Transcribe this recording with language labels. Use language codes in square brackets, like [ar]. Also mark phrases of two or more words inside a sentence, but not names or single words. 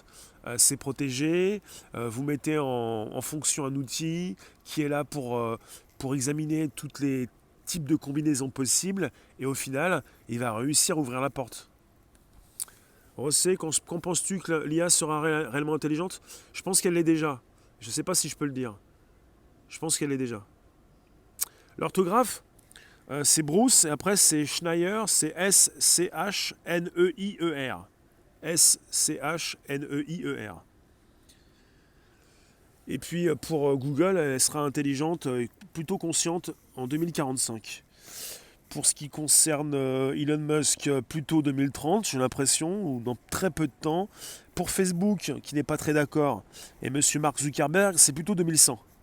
[fr] C'est protégé, vous mettez en fonction un outil qui est là pour examiner tous les types de combinaisons possibles, et au final, il va réussir à ouvrir la porte. Rossé, qu'en penses-tu que l'IA sera réellement intelligente? Je pense qu'elle l'est déjà. Je ne sais pas si je peux le dire. Je pense qu'elle l'est déjà. L'orthographe, c'est Bruce, et après c'est Schneier, c'est S-C-H-N-E-I-E-R. S-C-H-N-E-I-E-R. Et puis pour Google, elle sera intelligente, plutôt consciente en 2045. Pour ce qui concerne Elon Musk, plutôt 2030, j'ai l'impression, ou dans très peu de temps. Pour Facebook, qui n'est pas très d'accord, et monsieur Mark Zuckerberg, c'est plutôt 2100.